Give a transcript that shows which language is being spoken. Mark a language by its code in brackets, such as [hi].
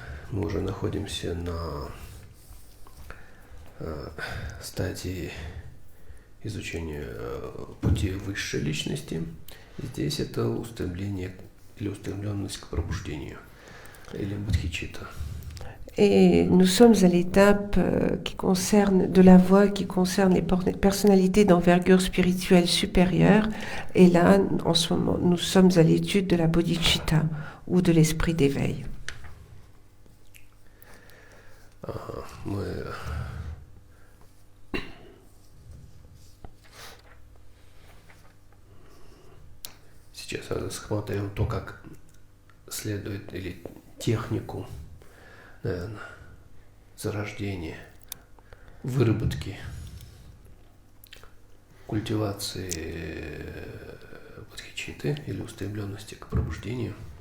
[ru] Мы уже находимся на стадии изучения пути высшей личности. Здесь это устремление или устремленность к пробуждению, или бодхичитта. [fr] Et nous sommes à l'étape qui concerne de la voie qui concerne les personnalités d'envergure spirituelle supérieure. Et là, en ce moment, nous sommes à l'étude de la bodhicitta ou de l'esprit d'éveil. [ru] Мы сейчас рассмотрим то, как следует, или технику, наверное, зарождения, выработки, культивации бодхичитты или устремленности к пробуждению.